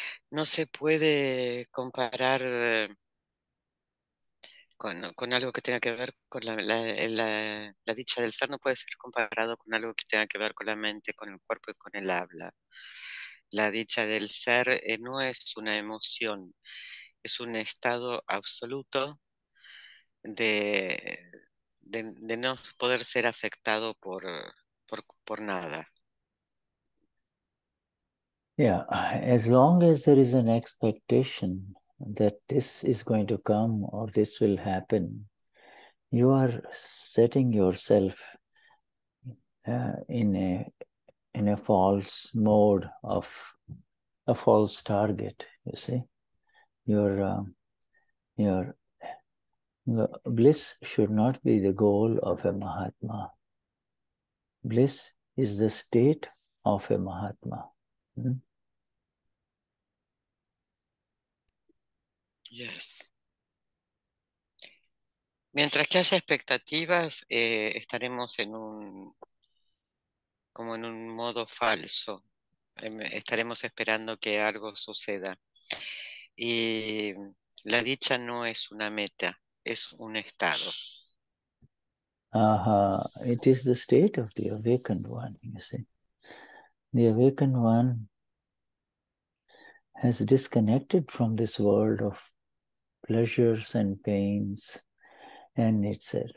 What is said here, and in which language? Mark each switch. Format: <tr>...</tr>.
<es>No se puede comparar con algo que tenga que ver con la dicha del ser, no puede ser comparado con algo que tenga que ver con la mente, con el cuerpo y con el habla. La dicha del ser no es una emoción, es un estado absoluto de no poder ser afectado por nada.</es> <en>Yeah, as long as there is an expectation that this is going to come or this will happen, you are setting yourself in a false mode of a false target, you see. Your bliss should not be the goal of a Mahatma. Bliss is the state of a Mahatma. Yes.</en> <es>Mientras que haya expectativas, estaremos como en un modo falso. Estaremos esperando que algo suceda. Y la dicha no es una meta, es un estado.</es> <en>It is the state of the awakened one, you see. The awakened one has disconnected from this world of pleasures and pains, and it's</en>